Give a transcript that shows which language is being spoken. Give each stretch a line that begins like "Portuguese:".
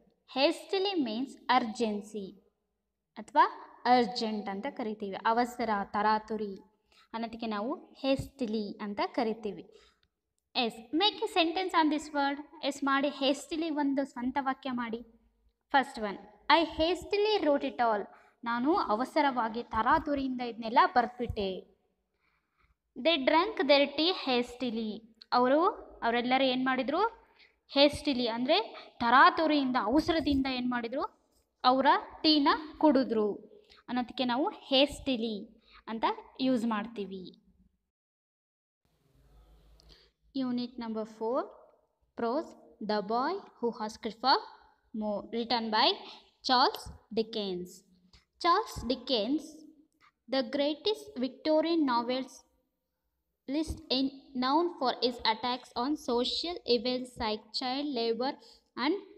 English: hastily means urgency
Kannada: ಅಥವಾ urgent ಅಂತ ಕರಿತೀವಿ. ಅವಸರ, ತರಾತುರಿ ಅನ್ನೋದಕ್ಕೆ ನಾವು hastily ಅಂತ ಕರಿತೀವಿ.
English: Yes, make a sentence on this word. Yes ಮಾಡಿ. hastily
Kannada: ಒಂದು ಸ್ವಂತ ವಾಕ್ಯ ಮಾಡಿ.
English: First one, I hastily wrote it all.
Kannada: ನಾನು ಅವಸರವಾಗಿ ತರಾತುರಿಯಿಂದ ಇದನ್ನೆಲ್ಲ ಬರೆದ್ಬಿಟ್ಟೆ.
English: They drunk their tea hastily.
Kannada: ಅವರೆಲ್ಲರೂ ಏನು ಮಾಡಿದರು? ಹೇಸ್ಟಿಲಿ ಅಂದರೆ ತರಾತುರಿಯಿಂದ, ಅವಸರದಿಂದ ಏನು ಮಾಡಿದರು? ಅವರ ಟೀನ ಕುಡಿದ್ರು ಅನ್ನೋದಕ್ಕೆ ನಾವು ಹೇಸ್ಟಿಲಿ ಅಂತ ಯೂಸ್ ಮಾಡ್ತೀವಿ.
English: Unit number 4, prose. The boy who asked for more, written by Charles Dickens. Charles Dickens, the greatest Victorian novels list known for its attacks on social evils like child labor and